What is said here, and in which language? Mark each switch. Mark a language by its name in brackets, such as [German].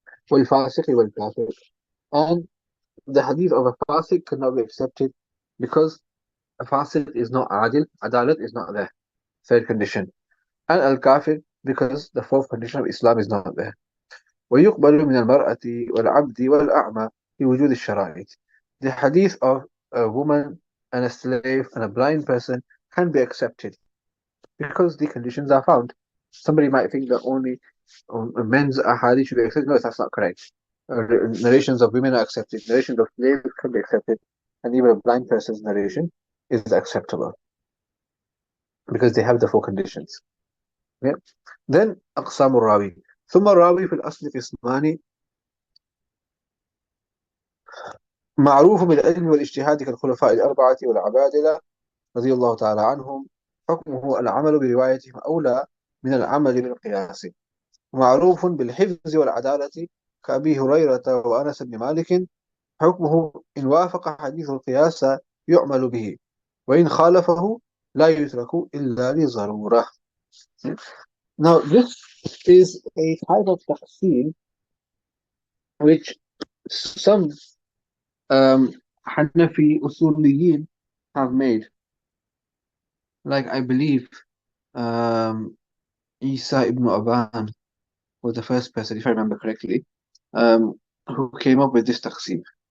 [Arabic] والفاسق والكافر. [English] And the hadith of a fasiq cannot be accepted because a fasiq is not adil, adalat is not there. Third condition. And al-kafir because the fourth condition of Islam is not there. [Arabic] ويقبل من المرأة والعبد والأعمى في وجود الشرائط. [English] The hadith of a woman and a slave and a blind person can be accepted because the conditions are found. Somebody might think that only men's ahadith should be accepted. No, that's not correct. Narrations of women are accepted. Narrations of slaves can be accepted. And even a blind person's narration is acceptable because they have the four conditions. Okay? [Arabic] Then أقسام الراوي. ثم الراوي في الأصل قسمان معروف بالعلم والاجتهاد كالخلفاء الأربعة والعبادلة رضي الله تعالى عنهم حكمه العمل بروايتهم أولى من العمل بالقياس معروف بالحفظ والعدالة كأبي هريرة وأنس بن مالك حكمه إن وافق حديث القياس يعمل به وإن خالفه لا يترك إلا لضرورة. [English] Now this is a type of taqsim which some Hanafi Usuliyin have made. Like I believe Isa ibn Aban was the first person, if I remember correctly, who came up with this taqsim.